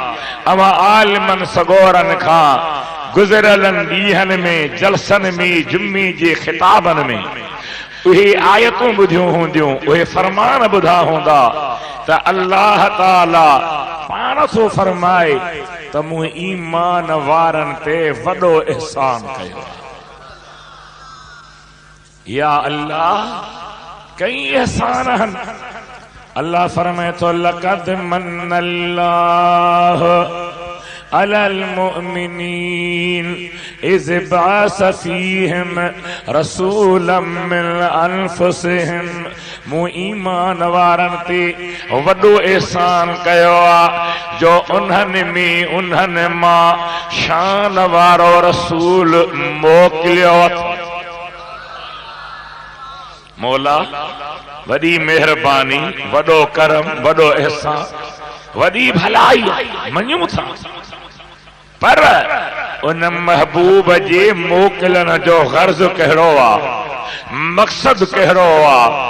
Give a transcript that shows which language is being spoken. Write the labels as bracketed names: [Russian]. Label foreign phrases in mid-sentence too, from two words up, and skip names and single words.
[Sindhi] अवां आलिमन सगोरन खां गुज़िरियलनि ॾींहनि में जलसनि में जुम्मे जे ख़िताबनि में उहे आयतूं ॿुधियूं हूंदियूं, उहे फरमान ॿुधा हूंदा त अल्लाह ताला पाण थो फरमाए त मूं ईमान वारनि ते वॾो एहसान कयो। या अल्लाह कई एहसान आहिनि। अल्लाह फरमाए तो [Arabic] لقد من الله على المؤمنين إذ بعث فيهم رسولا من أنفسهم. [Sindhi] मूं ईमान वारनि ते वॾो एहसान कयो आहे जो उन्हनि मां शान वारो रसूल मोकिलियो। मौला वॾी मेहरबानी, वॾो करम, वॾो एहसान, वॾी भलाई मञूं था, पर उन महबूब जे मोकिलण जो गर्ज़ कहिड़ो आहे, मक़सद कहिड़ो आहे।